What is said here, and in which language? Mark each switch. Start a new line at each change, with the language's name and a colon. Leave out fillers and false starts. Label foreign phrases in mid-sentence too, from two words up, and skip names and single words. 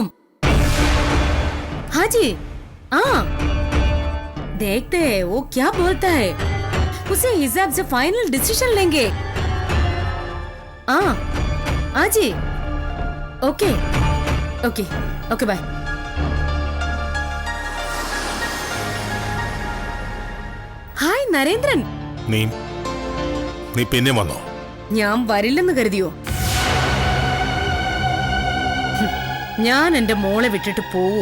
Hindi: हाँ जी, हाँ देखते हैं वो क्या बोलता है, उसे हिसाब से
English: final decision
Hindi: लेंगे। हाँ हाँ जी,
English: okay okay okay bye.
Malayalam: ഹായ് നരേന്ദ്രൻ. നീ പിന്നെ വന്നോ? ഞാൻ വരില്ലെന്ന് കരുതിയോ? ഞാൻ എന്റെ മോളെ വിട്ടിട്ട് പോവോ?